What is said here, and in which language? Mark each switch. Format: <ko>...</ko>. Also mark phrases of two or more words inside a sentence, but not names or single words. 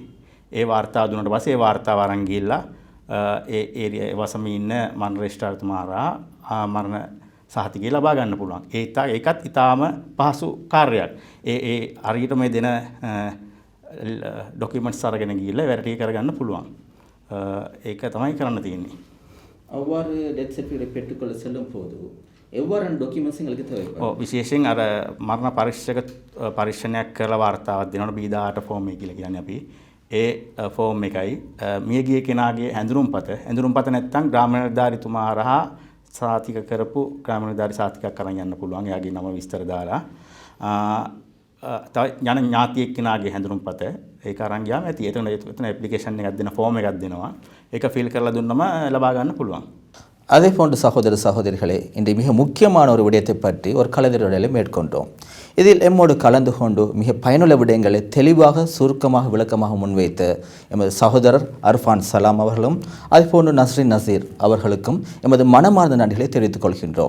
<si>ඒ වාර්තාව දුන්නාට පස්සේ ඒ වාර්තාව අරන් ගිහලා ඒ ඒරියා වසමේ ඉන්න මරණ රෙජිස්ට්‍රාර්තුමා හරහා මරණ සහතිකය ලබා ගන්න පුළුවන්. ඒකත් ඊටාම පහසු කාර්යයක්. ඒ හරියට මේ දෙන ඩොකියුමන්ට්ස් අරගෙන ගිහලා වැරටි කරගන්න පුළුවන්. ඒක තමයි කරන්න තියෙන්නේ.</si> <ta>அவ்வாறு</ta> <en>death certificate</en> <ta>பெற்றுக்கொள்ள செல்லும் போது எவ்வாறான டாக்குமெண்ட்ஸ் எங்களுக்கு தேவைப்படும்?</ta> <si>විශේෂයෙන් අර මරණ පරීක්ෂණයක් කරලා වාර්තාවක් දෙනකොට B18 ෆෝම් එක කියලා කියන්නේ අපි. ඒ ෆෝම් එකයි මියගිය කෙනාගේ හැඳුනුම්පත නැත්නම් ග්‍රාම නිලධාරීතුමා හරහා සාතික කරපු ග්‍රාම නිලධාරී සාතිකයක් අරන් යන්න පුළුවන්. එයාගේ නම විස්තර දාලා තව ඥාතියෙක් කෙනාගේ හැඳුනුම්පත ඒක අරන් ගියාම ඇති. එතන ඇප්ලිකේෂන් එකක් දෙන ෆෝම් එකක් දෙනවා. ඒක ෆිල් කරලා දුන්නම ලබා ගන්න පුළුවන්.</si> <ta>அதே போன்று சகோதர சகோதரிகளே, இன்று மிக முக்கியமான ஒரு விடயத்தை பற்றி ஒரு கலந்துரையாடலை மேற்கொண்டோம். இதில் எம்மோடு கலந்து கொண்டு மிக பயனுள்ள விடயங்களை தெளிவாக சுருக்கமாக விளக்கமாக முன்வைத்த எமது சகோதரர் அர்ஃபான் சலாம் அவர்களும் அதேபோன்று நஸ்ரின் நசீர் அவர்களுக்கும் எமது மனமார்ந்த நன்றிகளை தெரிவித்துக் கொள்கின்றோம்.</ta>